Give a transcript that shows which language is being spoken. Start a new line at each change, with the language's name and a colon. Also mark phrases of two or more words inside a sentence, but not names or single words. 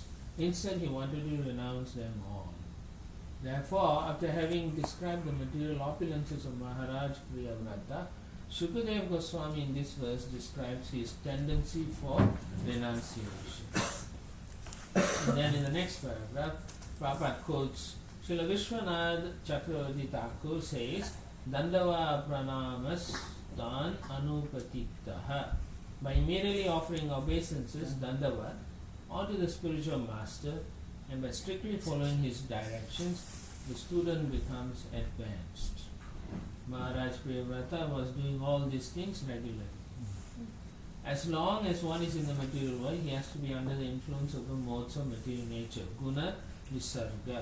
English: Instead, he wanted to renounce them all. Therefore, after having described the material opulences of Maharaj Priyavrata, Shukadev Goswami in this verse describes his tendency for renunciation. And then in the next paragraph, Prabhupada quotes Srila Vishwanath Chakravarti Thakur says,
Sanskrit: Dandava pranamas dan anupatiktaha.
English: By immediately offering obeisances, Dandavat, onto the spiritual master, and by strictly following his directions, the student becomes advanced. Maharaj Priyavrata was doing all these things regularly. As long as one is in the material world, he has to be under the influence of the modes of material nature,
Sanskrit: guna, visarga.